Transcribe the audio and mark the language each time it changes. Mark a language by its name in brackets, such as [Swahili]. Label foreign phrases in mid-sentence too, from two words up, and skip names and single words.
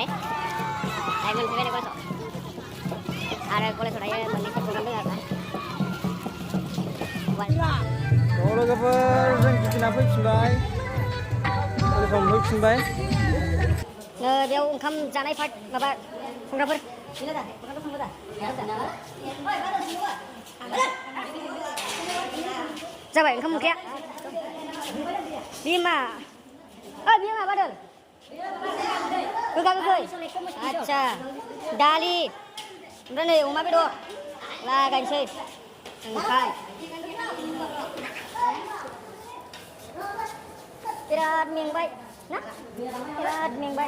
[Vietnamese] Đây mình phải đây con sò. À đây con sò này mình đi cùng dengan [Bodo] लोगोफोर जों गिदिंना फैफिनबाय लोगोफोर फैफिनबाय बेयाव ओंखाम जानाय पार्ट माबा संग्राफोर जाबाय ओंखाम ओंख्रिया बिमा बियो माबादों गोखा गोखै आच्छा दालि ओमफ्राय नै अमा बेदर लागायनोसै ओमफ्राय बिराद मेंबाय ना बिराद मेंबाय